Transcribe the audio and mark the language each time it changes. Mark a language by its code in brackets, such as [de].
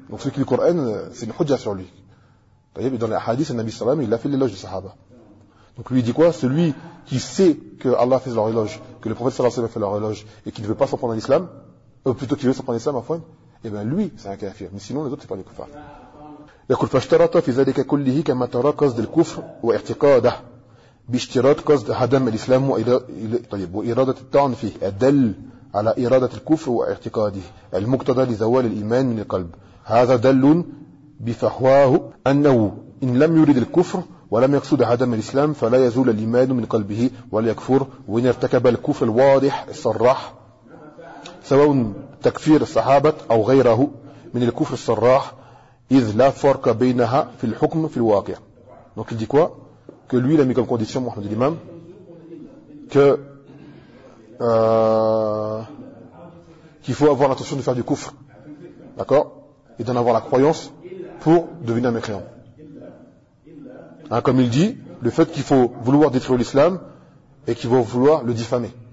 [fr] Donc celui qui lit le Coran, c'est une hujja sur lui. Voyez, et dans les hadiths, le Nabi sallallahu alayhi wa sallam, il a fait l'éloge des sahaba. Donc lui, il dit quoi? Celui qui sait que Allah fait leur éloge, que le prophète sallallahu alayhi wa sallam fait leur éloge, et qui ne veut pas s'en prendre à l'islam, plutôt qu'il veut s'en prendre à l'islam, afouane, eh bien lui, c'est un kafir. Mais sinon, les autres, c'est pas des kuffars. [ar] يقول فاشترط في ذلك كله كما ترى قصد الكفر واعتقاده باشتراط قصد هدم الإسلام وإرادة الطعن فيه الدل على إرادة الكفر واعتقاده المقتضى لزوال الإيمان من القلب هذا دل بفحواه أنه إن لم يريد الكفر ولم يقصد هدم الإسلام فلا يزول الإيمان من قلبه ولا يكفر وإن ارتكب الكفر الواضح الصراح سواء تكفير الصحابة أو غيره من الكفر الصراح [fr] Donc il dit quoi? Que lui, il a mis comme condition, Mohamed l'imam, qu'il faut avoir l'intention de faire du kufr, d'accord? Et d'en avoir la croyance pour devenir un mécréant. Hein, comme il dit, le fait qu'il faut vouloir détruire l'islam et qu'il faut vouloir le diffamer.